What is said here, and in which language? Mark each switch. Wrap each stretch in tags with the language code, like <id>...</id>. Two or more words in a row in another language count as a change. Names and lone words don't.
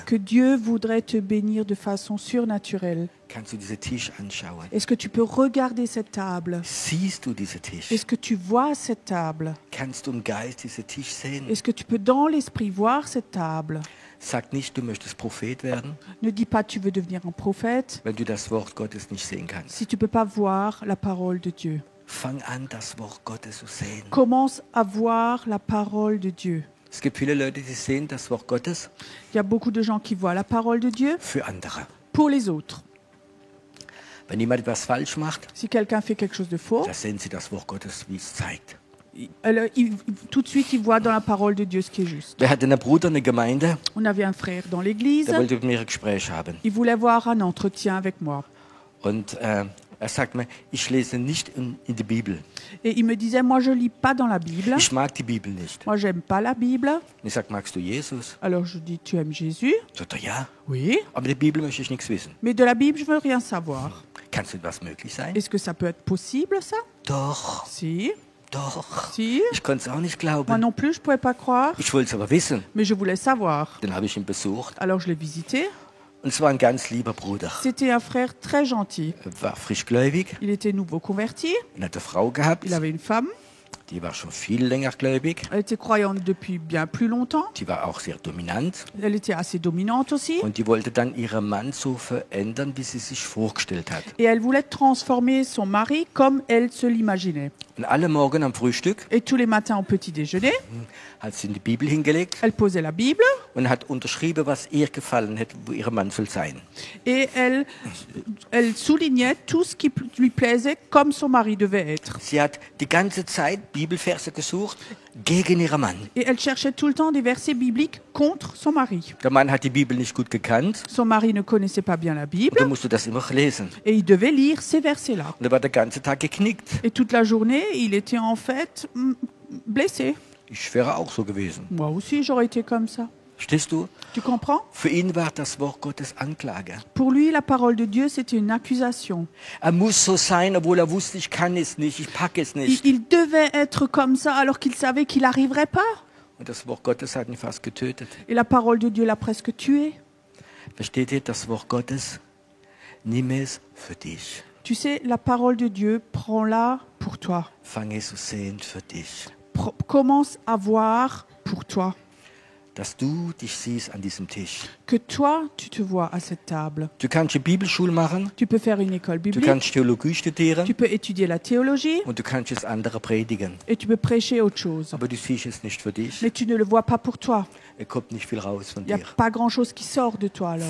<fr>Que Dieu voudrait te bénir de façon surnaturelle.</fr> <de>Kannst du diesen Tisch anschauen?</de> <fr>Est-ce que tu peux regarder cette table?</fr> <de>Siehst du diesen Tisch?</de> <fr>Est-ce que tu vois cette table?</fr> <de>Kannst du im Geist diesen Tisch sehen?</de> <fr>Est-ce que tu peux dans l'esprit voir cette table?</fr> <de>Sag nicht, du möchtest Prophet werden,</de> <fr>Ne dis pas tu veux devenir un prophète</fr> <de>wenn du das Wort Gottes nicht sehen kannst.</de> <fr>si tu ne peux pas voir la parole de Dieu.</fr> <de>Fang an, das Wort Gottes zu sehen.</de> <fr>Commence à voir la parole de Dieu.</fr> <de>Es gibt viele Leute, die sehen das Wort Gottes</de> <fr>Il y a beaucoup de gens qui voient la parole de Dieu</fr> <de>für andere.</de> <fr>pour les autres.</fr> <de>Wenn jemand etwas falsch macht,</de> <fr>Si quelqu'un fait quelque chose de faux,</fr> <de>da sehen sie das Wort Gottes, wie es zeigt.</de> <fr>tout de suite, il voit dans la parole de Dieu ce qui est juste.</fr> <de>Wir hatten einen Bruder in der Gemeinde,</de> <fr>On avait un frère dans l'église,</fr> <de>der wollte mit mir ein Gespräch haben.</de> <fr>il voulait avoir un entretien avec moi.</fr> <de>Und er sagt mir, ich lese nicht in der Bibel.</de> <fr>Et il me disait, moi je lis pas dans la Bible.</fr> <de>Ich mag die Bibel nicht.</de> <fr>Moi j'aime pas la Bible.</fr> <de>Und ich sage, magst du Jesus?</de> <fr>Alors je dis, tu aimes Jésus?</fr> <de>Sagt er, ja.</de> <fr>Oui.</fr> <de>Aber der Bibel möchte ich nichts wissen.</de> <fr>Mais de la Bible, je veux rien savoir.</fr> <de>Kann es etwas möglich sein?</de> <fr>Est-ce que ça peut être possible, ça?</fr> <de>Doch,</de> <fr>Si.</fr> <de>doch.</de> <fr>Si.</fr> <de>Ich konnte es auch nicht</de> <fr>Moi</fr> <de>glauben.</de> <fr>non plus, je pouvais pas croire.</fr> <de>Ich wollte es aber wissen.</de> <fr>Mais je voulais savoir.</fr> <de>Dann habe ich ihn besucht.</de> <fr>Alors je l'ai visité.</fr> <de>Und es war ein ganz lieber Bruder.</de> <fr>C'était un frère très gentil.</fr> <de>Er war frischgläubig</de> <fr>Il était nouveau converti.</fr> <de>und hatte eine Frau gehabt.</de> <fr>Il avait une femme.</fr> <de>Die war schon viel länger gläubig.</de> <fr>Elle était croyante depuis bien plus longtemps.</fr> <de>Die war auch sehr dominant.</de> <fr>Elle était assez dominante aussi.</fr> <de>Und die wollte dann ihren Mann so verändern, wie sie sich vorgestellt hat.</de> <fr>Et elle voulait transformer son mari comme elle se l'imaginait.</fr> <de>Und alle Morgen am Frühstück</de> <fr>Et tous les matins au petit déjeuner,</fr> <de>hat sie in die Bibel hingelegt</de> <fr>elle posait la Bible</fr> <de>und hat unterschrieben, was ihr gefallen hat, wo ihr Mann soll sein.</de> <fr>et elle soulignait tout ce qui lui plaisait comme son mari devait être.</fr> <de>Sie hat die ganze Zeit Bibelverse gesucht gegen ihren Mann.</de> <fr>Et elle cherchait tout le temps des versets bibliques contre son mari.</fr> <de>Der Mann hat die Bibel nicht gut gekannt</de> <fr>Son mari ne connaissait pas bien la</fr> <de>und</de> <fr>Bible</fr> <de>er musste das immer lesen.</de> <fr>et il devait lire ces versets-là.</fr> <de>Und er war den ganzen Tag geknickt.</de> <fr>Et toute la journée, il était en fait blessé.</fr> <de>Ich wäre auch so gewesen.</de> <fr>Moi aussi, j'aurais été comme ça.</fr> <de>Verstehst du?</de> <fr>Tu comprends?</fr> <de>Für ihn war das Wort Gottes Anklage.</de> <fr>Pour lui, la parole de Dieu, c'était une accusation.</fr> <de>Er muss so sein, obwohl er wusste, ich kann es nicht, ich packe es nicht.</de> <fr>Il devait être comme ça alors qu'il savait qu'il n'arriverait pas.</fr> <de>Und das Wort Gottes hat ihn fast getötet.</de> <fr>Et la parole de Dieu l'a presque tué.</fr> <de>Versteht ihr, das Wort Gottes? Nimm es für dich.</de> <fr>Tu sais, la parole de Dieu, prends-la pour toi.</fr> <de>Fang es zu sehen für dich.</de> <fr>Commence à voir pour toi.</fr> <de>Dass du dich siehst an diesem Tisch.</de> <fr>Que toi, tu te vois à cette table.</fr> <de>Du kannst eine Bibelschule machen,</de> <fr>Tu peux faire une école</fr> <de>du</de> <fr>biblique,</fr> <de>kannst Theologie</de> <fr>tu</fr> <de>studieren</de> <fr>peux étudier la théologie</fr> <de>und du kannst es andere predigen.</de> <fr>et tu peux prêcher autre chose.</fr> <de>Aber du siehst es nicht für dich.</de> <fr>Mais tu ne le vois pas pour toi.</fr> <de>Es kommt nicht viel raus von</de> <fr>Il n'y a</fr> <de>dir.</de> <fr>pas grand-chose qui sort de toi alors.</fr>